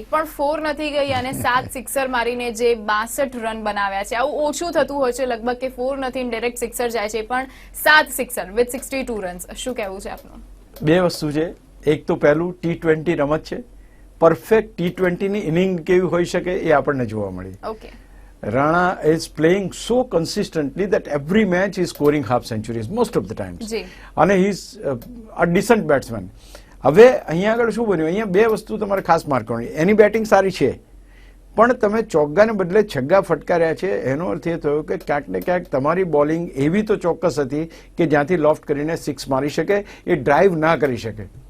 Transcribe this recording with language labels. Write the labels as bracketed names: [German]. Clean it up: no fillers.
[Gujarati] એક પણ 4 નથી ગઈ અને 7 સિક્સર મારીને જે 62 રન બનાવ્યા છે. આવું ઓછું થતું હોય છે લગભગ, કે 4 નથી ડાયરેક્ટ સિક્સર જાય છે, પણ 7 સિક્સર વિથ 62 રન્સ. શું કહેવું છે આપનું? બે વસ્તુ છે. એક તો પહેલું T20 રમત છે, પરફેક્ટ T20ની ઇનિંગ કેવી હોઈ શકે એ આપણને જોવા મળી. Okay, [English] Rana is playing so consistently that every match is scoring half centuries most of the times. અને he is a decent batsman. [Gujarati] હવે અહીંયા આગળ શું બન્યું, અહીંયા બે વસ્તુ તમારે ખાસ માર્ક કરવાની. એની બેટિંગ સારી છે, પણ તમે ચોગ્ગાને બદલે છગ્ગા ફટકાર્યા છે. એનો અર્થ એ થયો કે ક્યાંક ને ક્યાંક તમારી બોલિંગ એવી તો ચોક્કસ હતી કે જ્યાંથી લોફ્ટ કરીને 6 મારી શકે, એ ડ્રાઈવ ના કરી શકે.